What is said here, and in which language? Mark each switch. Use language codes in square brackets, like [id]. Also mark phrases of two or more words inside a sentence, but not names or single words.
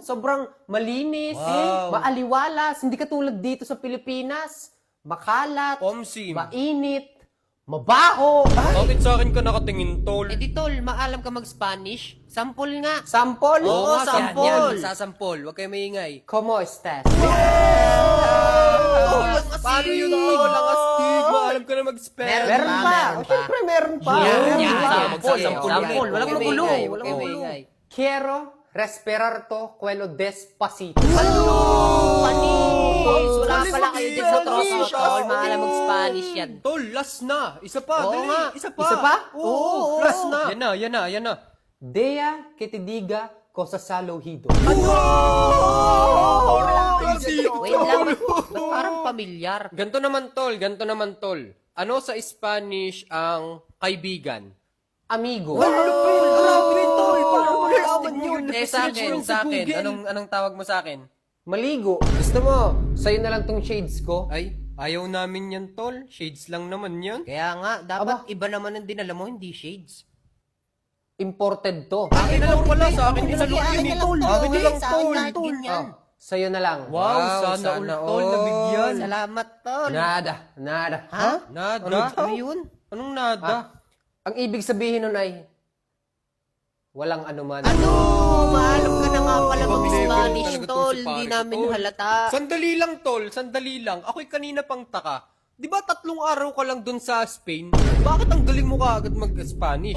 [tl] Sobrang malinis, Wow. maaliwalas. Hindi katulad dito sa Pilipinas. Makalat, Omsim. mainit, mabaho. Bakit sa akin ka nakatingin, tol? Eh di tol, maalam ka mag-Spanish? Sample nga. Sample? Oo nga, sample. Yan, sasampol. Huwag kayo maingay. [es] ¿Cómo estás? [tl] Paano yun ako? Langastig. Maalam ka na mag-spell. Meron pa. Siyempre meron pa. Sample. Walang magulo. Walang magulo. [es] Quiero respirar to quello despacito. [tl] Panis! Wala pala kayo din sa troso, tol. Maalam mag-Spanish yan. Tol, last na. Isa pa, Oo dali. nga. Isa pa. Isa pa? Oo, last na. Yan na. [es] Dea que te diga cosas al oído. [tl] Wait lang. Parang pamilyar. Ganto naman, tol. Ano sa Spanish ang kaibigan? Amigo. Sa akin. Anong tawag mo sa akin? Maligo. Gusto mo, sa'yo na lang tong shades ko? Ay, ayaw namin yan, tol. Shades lang naman yan. Kaya nga, dapat iba naman ang dinala mo, hindi shades. Imported to. Akin na lang pala. Sa akin din sa loob yun, tol. Akin na lang, tol. Sa'yo na lang. Wow, sana all, tol. Nabigyan. Salamat, tol. [es] Nada. [tl] Ha? Nada? Ano yun? Anong nada? Ang ibig sabihin nun ay, walang anuman. Maalam ka na nga pala Ibang mag-Spanish, level talaga tol. si Hindi pare ko, namin tol. halata. Sandali lang. Ako'y kanina pang taka. Di ba 3 araw ka lang dun sa Spain? Bakit ang galing mo ka agad mag-Spanish?